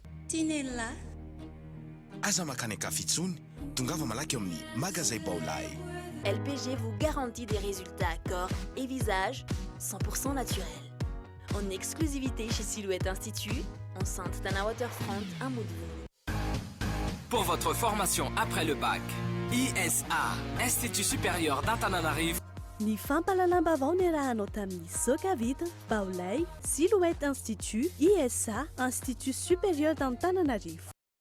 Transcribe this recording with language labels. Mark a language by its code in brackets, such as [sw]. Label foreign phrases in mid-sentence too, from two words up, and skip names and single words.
[mg] Tinella. Aza makany akafitsony, tongava malaky amin'ny magasin Baolay. [fr] LPG vous garantit des résultats corps et visage 100% naturels. En exclusivité chez Silhouette Institut, enceinte d'un waterfront, un module. Pour votre formation après le bac, ISA, Institut supérieur d'Antananarivo. [mg] Ny fampalalam-bavao niarahanao tamin'ny Socavitre, Baolay, Silhouette Institut, ISA, Institut supérieur d'Antananarivo.